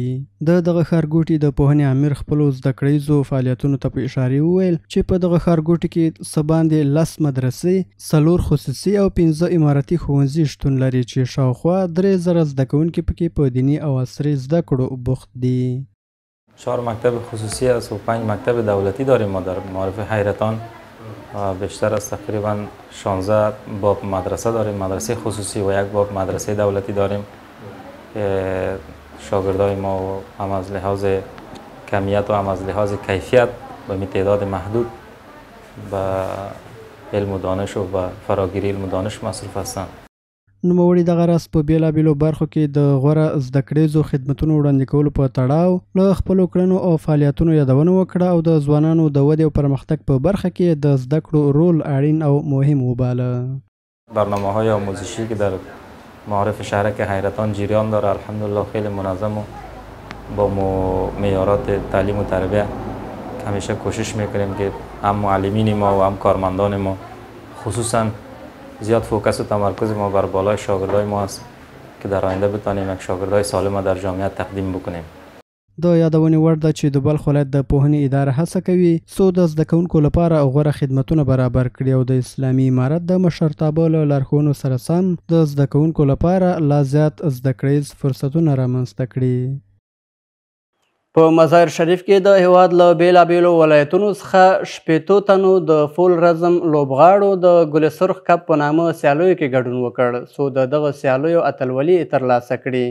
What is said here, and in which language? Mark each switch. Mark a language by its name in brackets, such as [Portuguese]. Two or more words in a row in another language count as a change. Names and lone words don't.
[Pashto] د دغه ښارګوټي د پوهنې امیر خپلو زده کړیزو فعالیتونو ته په اشارې وویل چې په دغه ښارګوټي کې څه باندې 10 مدرسې، 4 خصوصي او 15 امارتي ښوونځي شتون لري چې شاوخوا 3000 زده کوونکي پکې په دیني او عصري زده کړو بوخت دي. [Persian] 4 مکتب خصوصی است و 5 مکتب دولتی داریم ما در معارف حیرتان و بیشتر از تقریبا 16 باب مدرسه داریم، مدرسه خصوصی و 1 باب مدرسه دولتی داریم که شاگردای ما هم از لحاظ کمیت و هم از لحاظ کیفیت به تعداد محدود به علم و دانش و به فراگیری علم و دانش مصروف هستند. [Pashto] نوموړي دغه راز په بېلابېلو برخو کې د غوره زده کړیزو خدمتونو وړاندې کولو په تړاو له خپلو کړنو او فعالیتونو یادونه وکړه او د ځوانانو د ودې او پرمختګ په برخه کې د زده کړو رول اړین او مهم وباله. [Persian] برنامه‌های آموزشی که در معارف شهرک حیرتان جریان داره الحمدلله خیلی منظم و با معیارات تعلیم و تربیت همیشه کوشش میکنیم که هم معلمین ما و هم کارمندان ما خصوصا زیاد فوکس و تمرکز ما بر بالای شاگردای ما است که در آینده بتانیم یک شاگردای سالم در جامعه تقدیم بکنیم. [Pashto] د یادونې وړ ده چې د بلخ ولایت د پوهنې اداره هڅه کوي څو د زده کوونکو لپاره غوره خدمتونه برابر کړي او د اسلامي امارت د مشرتابه له لارښوونو سره سم د زده کوونکو لپاره لا زیات زده کړیز فرصتونه رامنځته کړي. په مزار شریف کې د هیواد له بیلابیلو ولایتونو څخه 80 تنو د فول رزم لوبغاړو د ګل سرخ کپ په نامه سیالیو کې ګډون وکړ څو د دغه سیالیو اتلولي ترلاسه کړي.